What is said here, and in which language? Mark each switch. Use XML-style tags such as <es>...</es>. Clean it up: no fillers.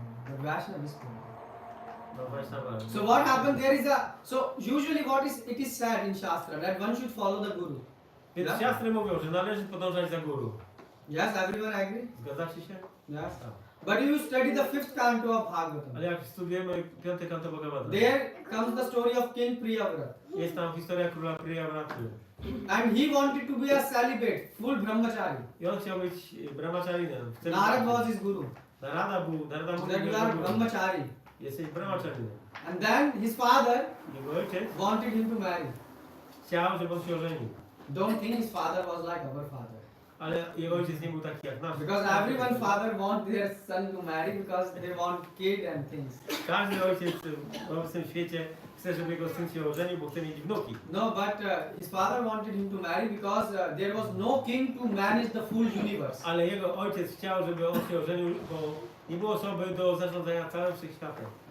<en>But Vaishnava is polite.</en> <pl>No Vaishnava.</pl> <en>So what happened there is so usually it is said in Shastra that one should follow the Guru.</en> <pl>Więc</pl> <en>Yeah?</en> <pl>siastry mówią, że należy podążać za guru.</pl> <en>Yes, everyone agree?</en> <pl>Zgadzacie się?</pl> <en>Yes.</en> <pl>Tak.</pl> <en>But you study the 5th canto of</en> <pl>Ale</pl> <en>Bhagavatam.</en> <pl>jak studujemy 5. kanto Bhagavata,</pl> <en>There comes the story of King Priyavrat.</en> <pl>jest tam historia króla Priyavraty.</pl> <en>And he wanted to be a celibate, full brahmachari.</en> <pl>I on chciał być brahmacharinem.</pl> <en>Narad was his guru.</en> <pl>Narada mówił,</pl> <en>That you are</en> <pl>guru.</pl> <en>brahmachari.</en> <pl>Jesteś brahmacharinem.</pl> <en>And then his father</en> <pl>Jego ojciec</pl> <en>wanted him to marry.</en> <pl>chciał, żeby on się ożenił.</pl> <en>Don't think his father was like our father.</en> <pl>Ale jego ojciec nie był taki jak nasz.</pl> <en>Because everyone father want their son to marry because they want kid and things.</en> <pl>Każdy ojciec w obecnym świecie chce, żeby jego syn się ożenił, bo chce mieć wnuki.</pl> <en>No, but his father wanted him to marry because there was no king to manage the full universe.</en> <pl>Ale jego ojciec chciał, żeby on się ożenił, bo nie było osoby do zarządzania całym wszechświatem.</pl>